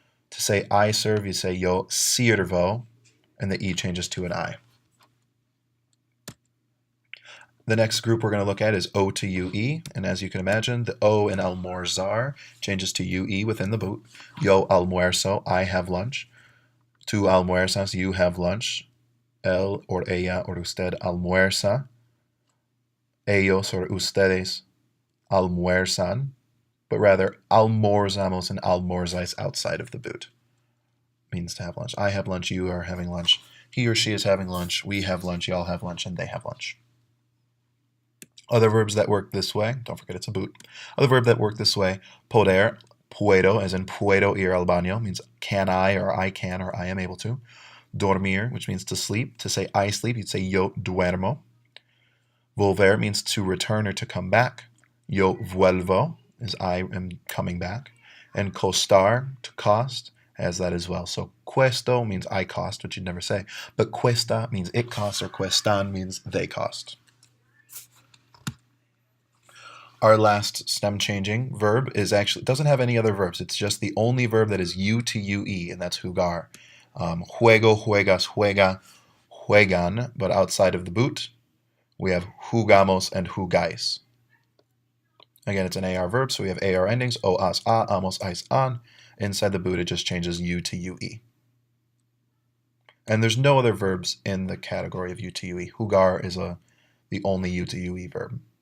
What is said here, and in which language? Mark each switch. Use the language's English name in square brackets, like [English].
[English] To say I serve, you say [Spanish] yo sirvo, [English] and the E changes to an I. The next group we're going to look at is O to UE, and as you can imagine, the O in almorzar changes to UE within the boot. [Spanish] Yo almuerzo, [English] I have lunch. [Spanish] Tu almuerzas, [English] you have lunch. [Spanish] Él or ella or usted almuerza. Ellos or ustedes almuerzan, [English] but rather almorzamos and almorzáis outside of the boot. Means to have lunch. I have lunch, you are having lunch. He or she is having lunch, we have lunch, y'all have lunch, and they have lunch. Other verbs that work this way, don't forget it's a boot. Other verb that work this way, poder, puedo, as in [Spanish] puedo ir al baño, [English] means can I or I can or I am able to. Dormir, which means to sleep. To say I sleep, you'd say [Spanish] yo duermo. [English] Volver means to return or to come back. [Spanish] Yo vuelvo [English] is I am coming back. And costar, to cost, has that as well. So cuesto means I cost, which you'd never say. But cuesta means it costs, or cuestan means they cost. Our last stem changing verb is actually doesn't have any other verbs. It's just the only verb that is U to UE, and that's jugar. [Spanish] Juego, juegas, juega, juegan, [English] but outside of the boot, we have jugamos and jugáis. Again, it's an AR verb, so we have AR endings, o, as, a, amos, ais, an. Inside the boot, it just changes U to UE. And there's no other verbs in the category of U to UE. Jugar is the only U to UE verb.